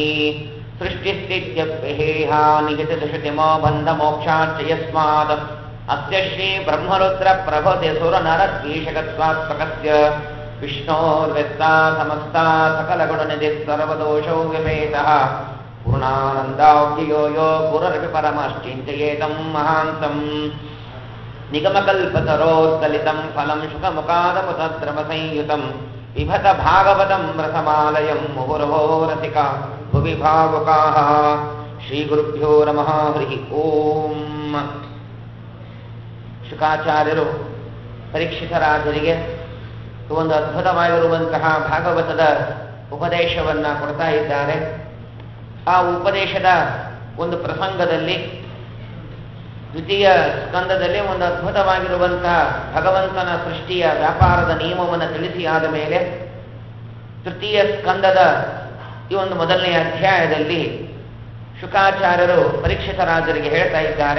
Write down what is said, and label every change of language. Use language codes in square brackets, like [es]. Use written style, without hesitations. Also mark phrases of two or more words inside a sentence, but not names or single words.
[sa] सृष्टिस्थित्यप्यहेहा निहितदुषतिमो बन्धमोक्षाच्च यस्मात् अस्य श्रीब्रह्मरुद्रप्रभृतिसुरनरद्वीषकत्वात्मकस्य विष्णोर्व्यक्ता समस्ता सकलगुणनिधिः सर्वदोषौ व्यपेतः पूर्णानन्दाव्ययो यो गुरुरपि परमश्चिन्तयेतं महान्तं। निगमकल्पतरोत्कलितं फलं शुकमुखादमुतद्रवसंयुतं पिबत भागवतं रसमालयं मुहुर्भो रसिका भुवि भावुकाः। श्रीगुरुभ्यो नमः हरिः ಓಂ। [kn] ಶುಕಾಚಾರ್ಯರು ಪರೀಕ್ಷಿತರಾಜರಿಗೆ ಒಂದು ಅದ್ಭುತವಾಗಿರುವಂತಹ ಭಾಗವತದ ಉಪದೇಶವನ್ನು ಕೊಡ್ತಾ ಇದ್ದಾರೆ. ಆ ಉಪದೇಶದ ಒಂದು ಪ್ರಸಂಗದಲ್ಲಿ ದ್ವಿತೀಯ ಸ್ಕಂದದಲ್ಲಿ ಒಂದು ಅದ್ಭುತವಾಗಿರುವಂತಹ ಭಗವಂತನ ಸೃಷ್ಟಿಯ ವ್ಯಾಪಾರದ ನಿಯಮವನ್ನು ತಿಳಿಸಿ ಆದ ಮೇಲೆ ತೃತೀಯ ಸ್ಕಂದದ ಈ ಒಂದು ಮೊದಲನೆಯ ಅಧ್ಯಾಯದಲ್ಲಿ ಶುಕಾಚಾರ್ಯರು ಪರೀಕ್ಷಿತರಾಜರಿಗೆ ಹೇಳ್ತಾ ಇದ್ದಾರೆ.